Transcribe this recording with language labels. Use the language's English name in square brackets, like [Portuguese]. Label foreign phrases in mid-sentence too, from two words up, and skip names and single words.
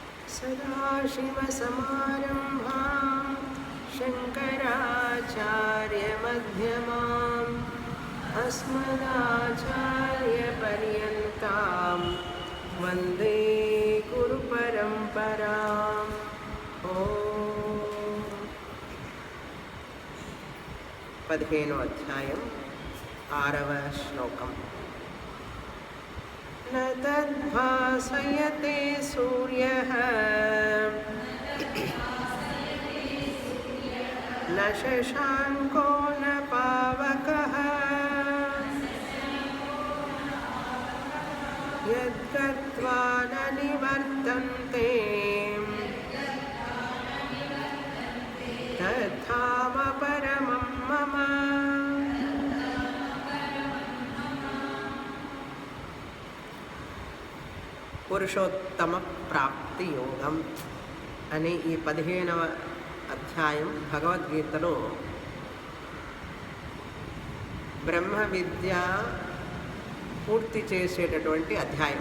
[Sanskrit] सदाशिवसमारम्भां शङ्कराचार्यमध्यमाम् अस्मदाचार्यपर्यन्तां वन्दे गुरुपरम्पराम्। [Telugu] ओम 15వ అధ్యాయం 6వ శ్లోకం. [Sanskrit] न तद्भासयते सूर्यः न शशाङ्को न पावकः यद्गत्वा न निवर्तन्ते तद्धाम परमं मम. [Telugu] పురుషోత్తమ ప్రాప్తి యోగం అనే ఈ 15వ అధ్యాయం భగవద్గీతలో బ్రహ్మ విద్య పూర్తి చేసేటటువంటి అధ్యాయం.